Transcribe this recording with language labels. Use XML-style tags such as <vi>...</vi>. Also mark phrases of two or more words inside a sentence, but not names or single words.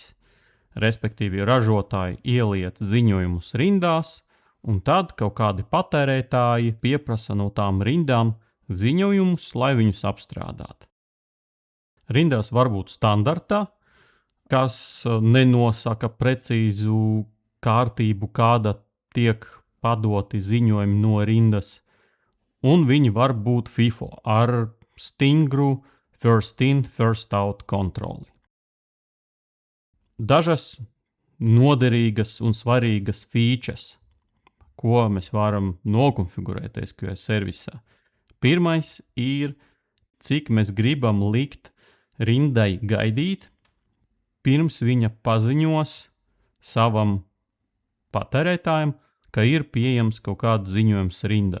<lv>Respektīvi, ražotāji ieliec ziņojumus rindās, un tad kaut kādi patērētāji pieprasa no tām rindām ziņojumus, lai viņus apstrādātu. Rindās var būt standartā, kas nenosaka precīzu kārtību, kāda tiek padoti ziņojumi no rindas, un viņi var būt FIFO ar stingru</lv> <en>first in, first out</en> <lv>kontroli. Dažas noderīgas un svarīgas features, ko mēs varam nokonfigurēt SQS servisā. Pirmais ir, cik mēs gribam likt rindai gaidīt, pirms viņa paziņos savam patērētājam, ka ir pieejams kaut kāds ziņojums rindā.</lv>